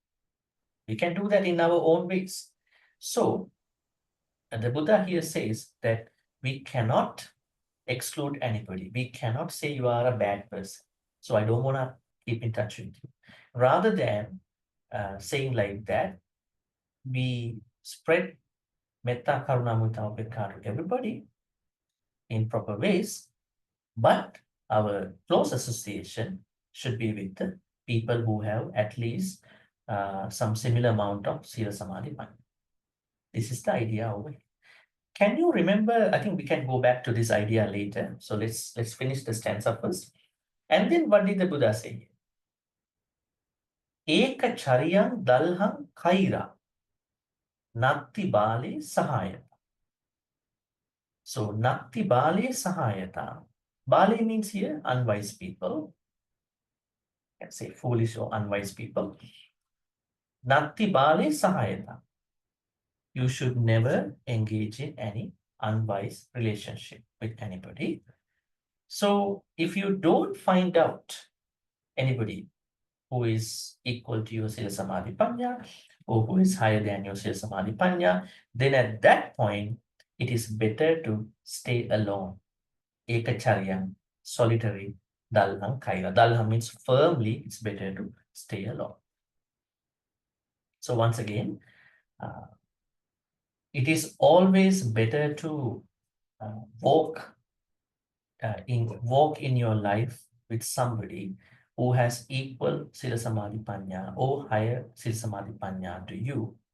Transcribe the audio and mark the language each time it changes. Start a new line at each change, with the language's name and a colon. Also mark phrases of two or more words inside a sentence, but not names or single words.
English: We can do that in our own ways. So, the Buddha here says that we cannot exclude anybody. We cannot say you are a bad person, so I don't want to keep in touch with you. Rather than saying like that, we spread
Pali: metta, karuna, mudita, upekkha
English: to everybody. in proper ways, but our close association should be with the people who have at least some similar amount of
Pali: Sila Samadhi Panya.
English: This is the idea over here. Can you remember? I think we can go back to this idea later. So let's finish the stanza first. And then what did the Buddha say?
Pali: Eka chariyam dalham kaira natti bale sahayata. So natti bale sahayata.
English: Bale means here unwise people. Let's say foolish or unwise people.
Pali: Natti bale sahayata.
English: You should never engage in any unwise relationship with anybody. So if you don't find out anybody who is equal to your
Pali: Sila Samadhi Panya
English: or who is higher than your
Pali: Sila Samadhi Panya,
English: then at that point, it is better to stay alone.
Pali: Ekacharya, solitary, dalham kaira.
English: Dalham means firmly, it's better to stay alone. So once again, it is always better to walk in your life with somebody who has equal
Pali: Sila Samadhi Panya
English: or higher
Pali: Sila Samadhi Panya
English: to you.